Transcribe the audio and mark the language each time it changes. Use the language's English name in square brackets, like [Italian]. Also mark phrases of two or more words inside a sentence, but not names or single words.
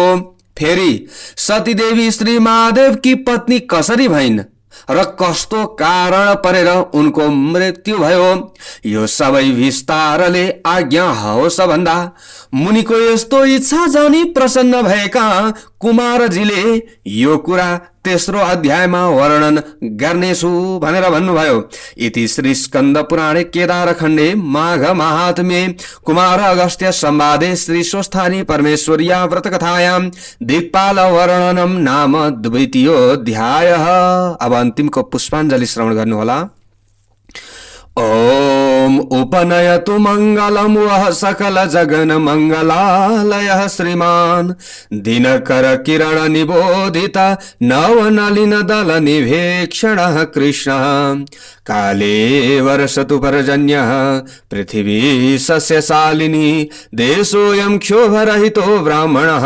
[Nepali] फेरि सती देवी श्री महादेव की पत्नी कसरी भइन् र कस्तो कारण परेर उनको मृत्यु भयो, यो सबै विस्तारले आज्ञा होस् भन्दा मुनिको यस्तो इच्छा जानी प्रसन्न भएका कुमारजीले यो कुरा तेस्रो अध्यायमा वर्णन गर्नेछु भनेर भन्नुभयो। [Sanskrit] इति श्री स्कन्द पुराणे केदार खण्डे माघ महात्म्ये कुमार अगस्त्य संवादे श्री स्वस्थानी परमेश्वर्या व्रतकथायां दिक्पाल वर्णनम नाम द्वितीयोऽध्यायः। [Nepali] अब अन्तिमको पुष्पाञ्जलि श्रवण गर्नुहोला। [Sanskrit] ओम उपनयतु मंगलम वह सकल जगन मंगलालय श्रीमान दिनकर किरण निबोधित नवनलिन दल निवेक्षण कृष्ण काले वर्षतु पर्जन्य पृथिवी सस्यशालिनी देशोऽयं क्षोभरहितो ब्राह्मणः